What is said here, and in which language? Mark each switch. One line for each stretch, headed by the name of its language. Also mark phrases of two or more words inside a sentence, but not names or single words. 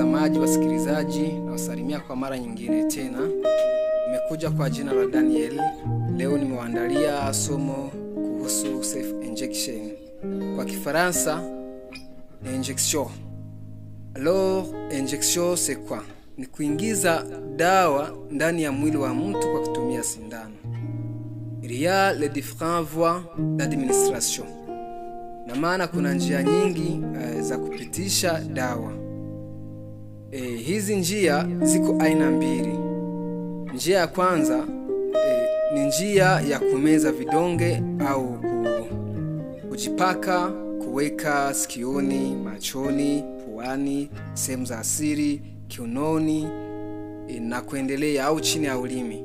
Swahili: Watazamaji, wasikilizaji, na wasalimia kwa mara nyingine tena. Nimekuja kwa jina la Daniel. Leo nimewaandalia somo kuhusu
English: self injection.
Swahili: Kwa Kifaransa, injection.
French: Alors, injection c'est quoi?
Swahili: Ni kuingiza dawa ndani ya mwili wa mtu kwa kutumia sindano.
French: Il y a les différentes voies d'administration.
Swahili: Na maana kuna njia nyingi za kupitisha dawa. Hizi njia ziko aina mbili. Njia ya kwanza ni njia ya kumeza vidonge au kujipaka, kuweka sikioni, machoni, puani, sehemu za siri, kiunoni na kuendelea au chini ya ulimi.